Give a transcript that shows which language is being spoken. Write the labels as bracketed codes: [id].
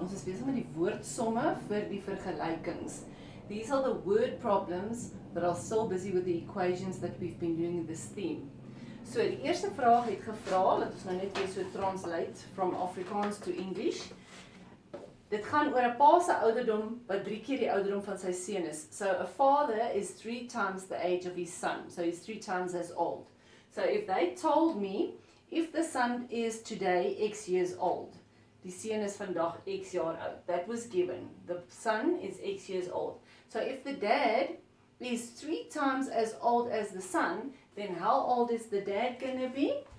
[af] Ons is besig met die woordsomme vir die vergelykings. [en] These are the word problems that are still busy with the equations that we've been doing in this theme. [af] So die eerste vraag het gevra, laat ons nou net weer so [en] translate from Afrikaans to English. [af] Dit gaan oor 'n pa se ouderdom wat 3 keer die ouderdom van sy seun is. [en] So a father is 3 times the age of his son. So he's 3 times as old. So if they told me if the son is today X years old, [af] die seun is vandag X jaar oud. [en] That was given. The son is X years old. So if the dad is 3 times as old as the son, then how old is the dad going to be?